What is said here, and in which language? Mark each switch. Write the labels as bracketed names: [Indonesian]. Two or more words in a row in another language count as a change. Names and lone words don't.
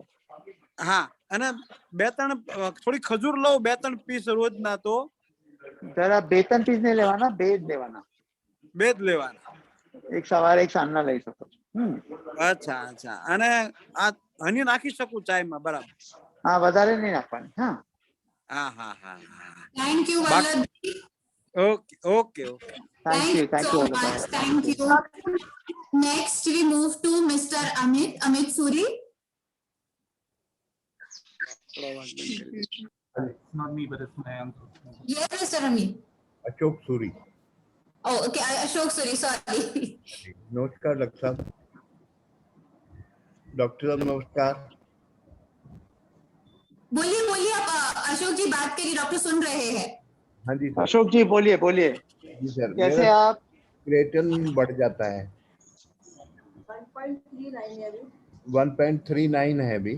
[Gujarati] હા, અને 2-3 થોડી ખજૂર લઉં, 2-3 પીસ રોજના. તો જરા 2-3 પીસ નહીં લેવાના, 2 જ લેવાના. 2 જ લેવાના. એક સવારે એક સાંજના લઈ શકો છો. અચ્છા, અચ્છા. અને આ હની નાખી શકું ચાયમાં? બરાબર. હા, વધારે નહીં નાખવાની. હા, હા, હા, હા. [English] Thank you, Vallabh. okay, okay, okay. Thank you, thank you, So વલ્લભભાઈ. much. Thank you. Next, we move to Mr. Amit Suri. Not me, but it's my uncle. Yes, Mr. Amit. Ashok Suri. Oh, okay. Ashok Suri, sorry. [Hindi] नमस्कार डॉक्टर साहब. डॉक्टर साहब नमस्कार. बोलिए बोलिए, आप अशोक जी बात करिए, डॉक्टर सुन रहे हैं. हाँ जी सर. अशोक जी बोलिए बोलिए. जी सर. कैसे आप? क्रिएटिन बढ़ जाता है. 1.39 है अभी.